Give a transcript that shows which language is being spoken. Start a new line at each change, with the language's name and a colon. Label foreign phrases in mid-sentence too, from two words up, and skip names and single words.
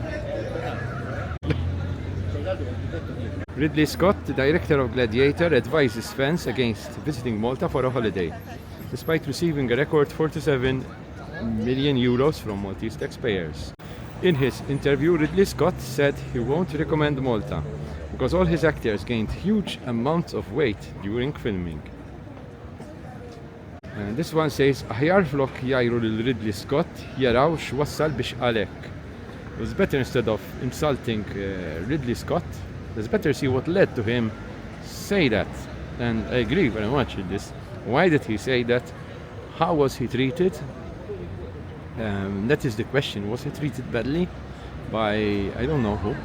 English: Ridley Scott, the director of Gladiator, advises fans against visiting Malta for a holiday, despite receiving a record 47 million euros from Maltese taxpayers. In his interview, Ridley Scott said he won't recommend Malta because all his actors gained huge amounts of weight during filming. And this one says,
Maltese: Aħjar flok jajru lil Ridley Scott jaraw x'wassal biex għalek.
English: It was better, instead of insulting Ridley Scott, let's better see what led to him say that. And I agree very much with this. Why did he say that? How was he treated? That is the question. Was he treated badly by, I don't know who?